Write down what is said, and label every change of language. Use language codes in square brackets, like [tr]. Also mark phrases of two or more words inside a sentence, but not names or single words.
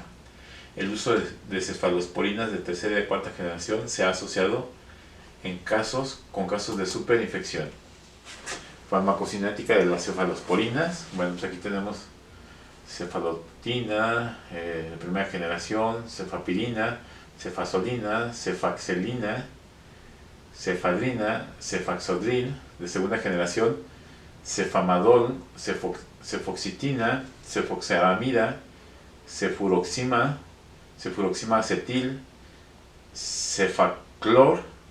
[es] El uso de cefalosporinas de tercera y de cuarta generación se ha asociado con casos de superinfección. Farmacocinética de las cefalosporinas. Bueno, pues aquí tenemos cefalotina de primera generación, cefapirina, cefazolina, cefaxelina, cefalina, cefaxodril de segunda generación, cefamadol, cefoxitina, cefoxaramida, cefuroxima acetil, cefaclor,